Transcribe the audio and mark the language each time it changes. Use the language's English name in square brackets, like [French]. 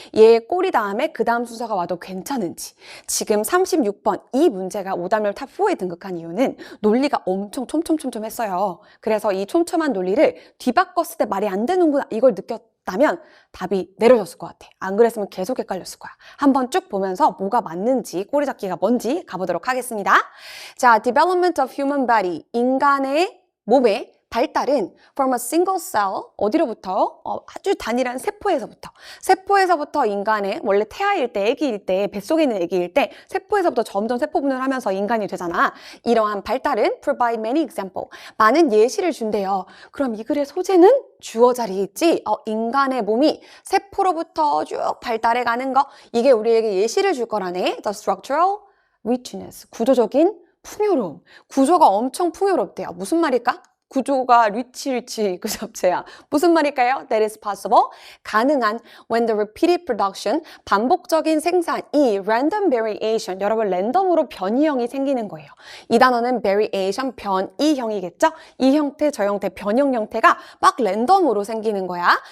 [Korean] 얘 꼬리 다음에 그 다음 순서가 와도 괜찮은지. 지금 36번 이 문제가 오답률 탑4에 등극한 이유는 논리가 엄청 촘촘했어요. 그래서 이 촘촘한 논리를 뒤바꿨을 때 말이 안 되는구나 이걸 느꼈다면 답이 내려졌을 것 같아. 안 그랬으면 계속 헷갈렸을 거야. 한번 쭉 보면서 뭐가 맞는지 꼬리 잡기가 뭔지 가보도록 하겠습니다. [English] 자, development of human body. [Korean] 인간의 몸의 발달은 [English] from a single cell, [Korean] 어디로부터? 아주 단일한 세포에서부터 인간의 원래 태아일 때, 아기일 때, 뱃속에 있는 아기일 때 세포에서부터 점점 세포 분열을 하면서 인간이 되잖아. 이러한 발달은 [English] provide many example, [Korean] 많은 예시를 준대요. 그럼 이 글의 소재는 주어 자리에 있지? 인간의 몸이 세포로부터 쭉 발달해 가는 거, 이게 우리에게 예시를 줄 거라네. [English] The structural richness, [Korean] 구조적인 풍요로움. 구조가 엄청 풍요롭대요. 무슨 말일까? 구조가 리치 그 잡채야. 무슨 말일까요? [English] That is possible. [Korean] 가능한 [English] when the repeated production, [Korean] 반복적인 생산이 [English] random variation, [Korean] 여러분 랜덤으로 변이형이 생기는 거예요. 이 단어는 variation, 변이형이겠죠? 이 형태, 저 형태, 변형 형태가 막 랜덤으로 생기는 거야.